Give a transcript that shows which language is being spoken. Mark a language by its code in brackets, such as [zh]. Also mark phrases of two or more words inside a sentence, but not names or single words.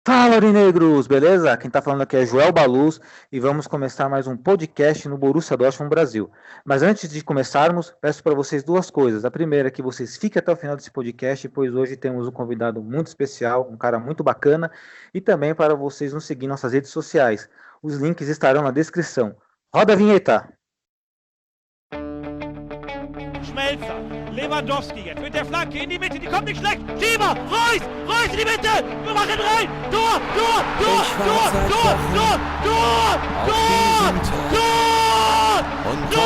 [pt] Fala, aurinegros, beleza? Quem tá falando aqui é Joel Baluz e vamos começar mais um podcast no Borussia Dortmund Brasil. Mas antes de começarmos, peço para vocês duas coisas. A primeira é que vocês fiquem até o final desse podcast, pois hoje temos um convidado muito especial, um cara muito bacana, e também para vocês nos seguir em nossas redes sociais. Os links estarão na descrição. Roda a vinheta! [de] Schmelzer, Lewandowski jetzt mit der Flanke in die Mitte, die kommt nicht schlecht. Schieber, Reus, Reus in die Mitte, wir machen rein. Tor, Tor, Tor, Tor, Tor, Tor, Tor, Tor, Tor, und kommt